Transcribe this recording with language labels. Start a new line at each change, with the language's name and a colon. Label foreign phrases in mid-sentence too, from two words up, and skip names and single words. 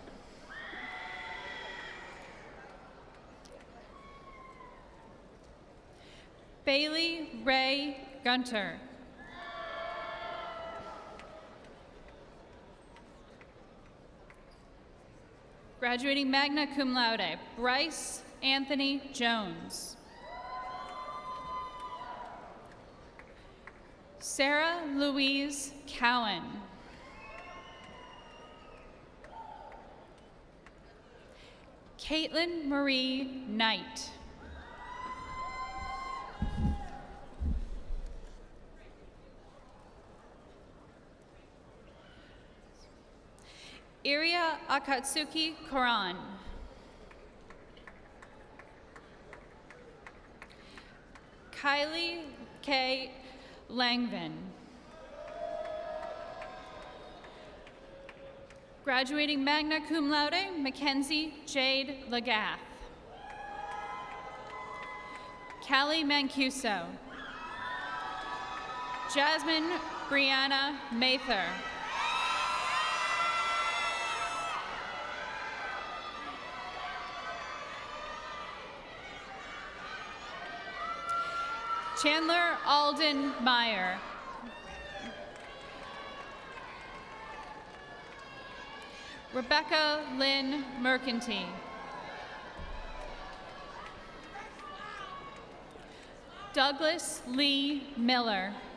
English: Bailey Ray Gunter.
Latin: Graduating magna cum laude,
English: Bryce Anthony Jones. Sarah Louise Cowan. Caitlin Marie Knight. Iria Akatsuki Koran. Kylie K. Langvin. Graduating
Latin: magna cum laude,
English: Mackenzie Jade Lagath. Callie Mancuso. Jasmine Brianna Mather. Chandler Alden Meyer. Rebecca Lynn Mercanty. Douglas Lee Miller.